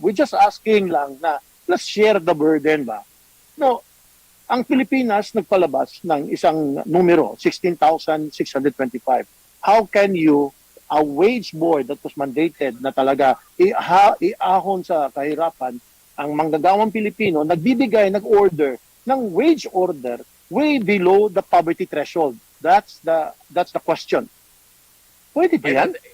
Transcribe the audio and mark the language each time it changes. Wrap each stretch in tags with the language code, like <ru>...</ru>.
<en>We're just asking lang na let's share the burden ba?</en> <tl>Ang Pilipinas nagpalabas ng isang numero, 16,625.</tl> <en>How can you, a wage board that was mandated</en> <tl>na talaga iahon sa kahirapan, ang manggagawang Pilipino, nag-order ng</tl> <en>wage order way below the poverty threshold. That's the question.</en> <tl>Pwede ba yan?</tl>